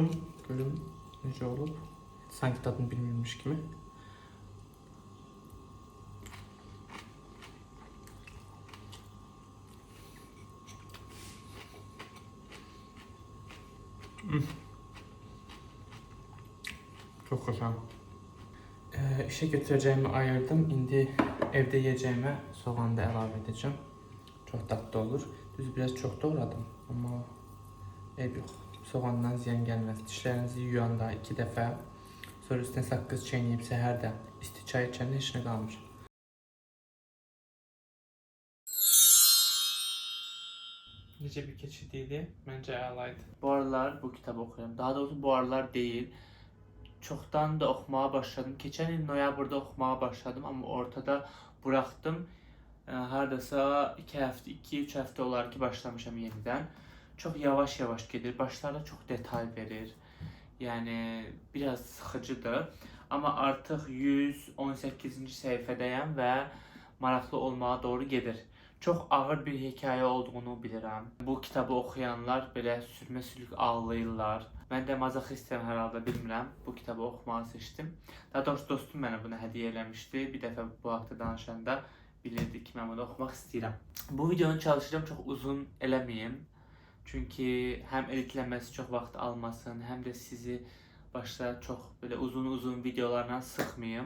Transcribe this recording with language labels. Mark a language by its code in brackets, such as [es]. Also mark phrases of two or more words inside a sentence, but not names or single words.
[az] Görüm necə olub. Sanki dadını bilmirmiş kimi. [tr] Çok güzel. İşe götüreceğimi ayırdım. İndi evde yiyeceğime soğan da əlavə edeceğim. Çok tatlı olur. Düz biraz çok doğradım ama ev yok. Soğandan ziyan gelmez. [az] Dişlerinizi yuyanda 2 dəfə, sonra üstüne saqqız çeynəyib səhər də isti çay içəndə heç nə qalmır. Necə bir keçid idi? Məncə əlaydı. Bu aralar bu kitabı oxuyuram. [tr] Daha doğrusu bu aralar değil. Çoktan da okumaya başladım. Geçen yıl noyabrda okumaya başladım ama ortada bıraktım. [az] Hardasa 2-3 həftə olar ki başlamışam yenidən. [tr] Çok yavaş yavaş gelir. Başlarda çok detay verir. Yani biraz sıxıcıdır. Ama artık 118. sayfadayım ve maraqlı olmaya doğru gedir. Çok ağır bir hikaye olduğunu bilirəm. [az] Bu kitabı okuyanlar belə sürmə-sürük ağlayırlar. Mən də mazoxistəm hər halda, bilmirəm. Bu kitabı oxumağı seçdim. Daha doğrusu dostum mənə bunu hədiyyə eləmişdi. Bir dəfə bu haqda danışanda bilirdi ki, mən bunu oxumaq istəyirəm. Bu videonu çalışacağım çox uzun eləməyim. Çünki həm editləməsi çox vaxt almasın, həm də sizi başta çox belə uzun videolarla sıxmayım.